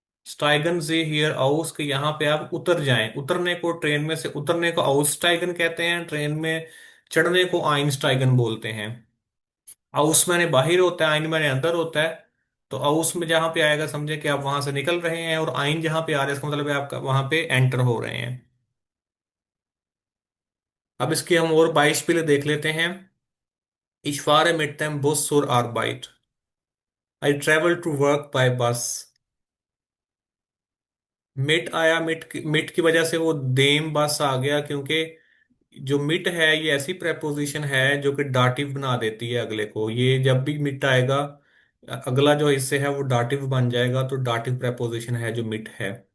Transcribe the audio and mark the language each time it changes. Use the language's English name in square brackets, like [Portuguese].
[German] स्टाइगन से हियर आउस, [Hindi] के यहाँ पे आप उतर जाएं। उतरने को, ट्रेन में से उतरने को आउस स्टाइगन कहते हैं, ट्रेन में चढ़ने को आइन स्टाइगन बोलते हैं। आउस मैंने बाहर होता है, आइन मैंने अंदर होता है। तो आउस में जहां पे आएगा समझे कि आप वहां से निकल रहे हैं, और आइन जहां पे आ रहा है इसका मतलब है आप वहां पे एंटर हो रहे हैं। अब इसकी हम और 22 पहले देख लेते हैं। [German] Ich fahre mit dem Bus zur Arbeit. [English] I travel to work by bus. [Hindi] मिट आया, मिट की वजह से वो देम बस आ गया, क्योंकि जो मिट है ये ऐसी प्रेपोजिशन है जो कि डाटिव बना देती है अगले को। ये जब भी मिट आएगा, अगला जो हिस्से है वो डाटिव बन जाएगा, तो डाटिव प्रेपोजिशन है जो मिट है।